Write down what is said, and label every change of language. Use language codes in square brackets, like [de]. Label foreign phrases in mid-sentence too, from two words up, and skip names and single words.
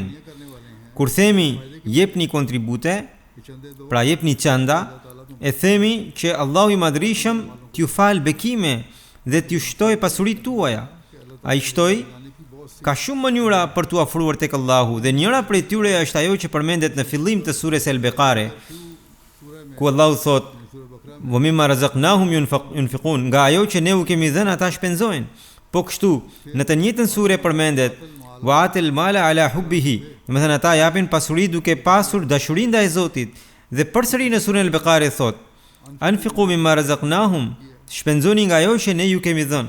[sq] Kur themi jepni kontribute, pra jepni çanda, e themi që Allahu i Madhërisëm t'ju fal bekime dhe t'ju shtoj pasuritë tuaja. Ai shtoj ka shumë mënyra për t'u afruar tek Allahu dhe njëra prej tyre është ajo që përmendet në fillim të surës El-Beqare, ku Allahu thot: [ar] "ومما رزقناهم ينفقون", [sq] nga ajo që ne u kemi dhënë ata shpenzojnë. Po kështu, në të njëjtën sure përmendet: [ar] "وآتى المال على حبه", [sq] do të thënë ata japin pasuri duke pasur dashuri ndaj Zotit. Dhe përsëri në surën El-Beqare thot: [ar] "أنفقوا مما رزقناهم", [sq] shpenzoni nga ajo që ne ju kemi dhënë.